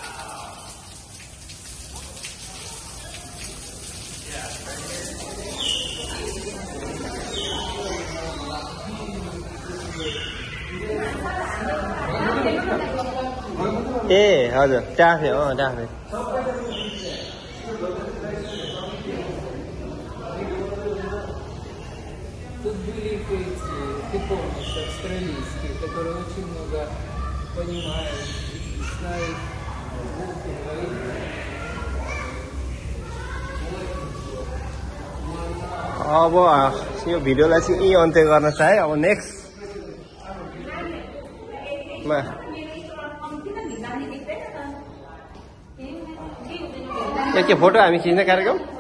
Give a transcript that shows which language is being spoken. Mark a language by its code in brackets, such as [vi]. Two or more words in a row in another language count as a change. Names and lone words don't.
[ne] ए हजुर डाँफे डाँफे। [ru] Тут были эти помнишь, австралийские, которые очень много понимают, знают звуки, говорить. [ne] अब यो भिडियोलाई चाहिँ यही अन्त्य गर्न चाहे। अब नेक्स्ट मा के फोटो हामी खिच्ने कार्यक्रम।